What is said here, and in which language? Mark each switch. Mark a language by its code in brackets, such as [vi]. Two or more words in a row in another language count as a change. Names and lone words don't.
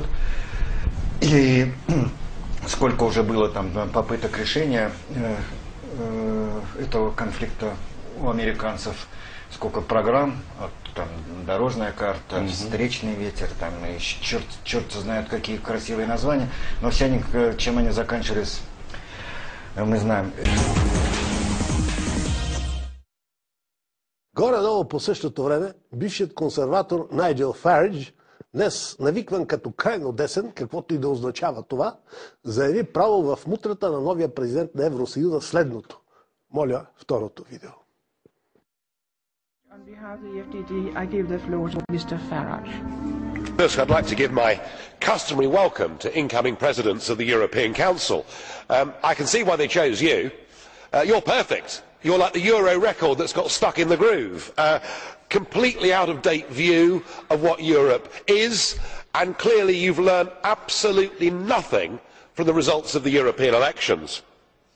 [ru] И сколько уже было там попыток решения этого конфликта у американцев, сколько программ, вот, там дорожная карта, встречный ветер, там и черт знает какие красивые названия, но все они, чем они заканчивались, мы знаем. [bg] Горе-долу по същото време, бившият консерватор Найджел Фаридж, днес навикван като крайно десен, каквото и да означава това, заяви право в мутрата на новия президент на Евросъюза следното. Моля, второто видео. [en] On behalf of the FDD, I give the floor to Mr. Farage. First, I'd like to give my customary welcome to incoming presidents of the European Council. I can see why they chose you. You're perfect. You're like the Euro record that's got stuck in the groove. Completely out-of-date view of what Europe is, and clearly you've learned absolutely nothing from the results of the European elections.